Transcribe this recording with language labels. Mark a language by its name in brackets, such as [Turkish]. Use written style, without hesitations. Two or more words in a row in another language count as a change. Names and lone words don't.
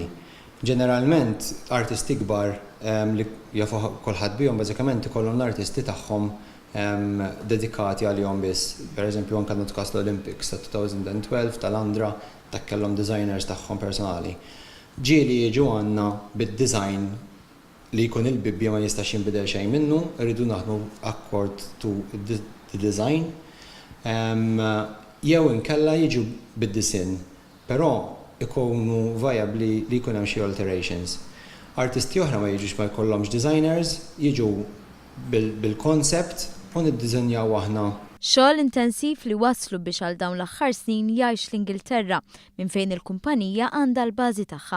[Maltese] Ġeneralment artisti kbar li jafu kulħadd bihom bażikament ikollhom l-artisti tagħhom dedikati għalihom biss. Pereżempju anke nutkas l-Olympics ta' 2012 tal-Andra dak kellhom designers tagħhom personali. Ġieli jiġu għandna bid-design li jkun il-bibbja ma jistax jinbidel xejn minnu, rridu naħdmu [English] accord to the design. [Maltese] Jew inkella jiġu bid-disin, però ikunu viabli li jkun hemm xi alterations. Artisti oħra ma jiġux ma jkollhomx designers, jiġu bil-concept u niddiżinjaw aħna. Xogħol intensiv li waslu biex għal dawn l-aħħar snin jgħix l-Ingilterra minn fejn il-kumpanija għandha l-bażi tagħha.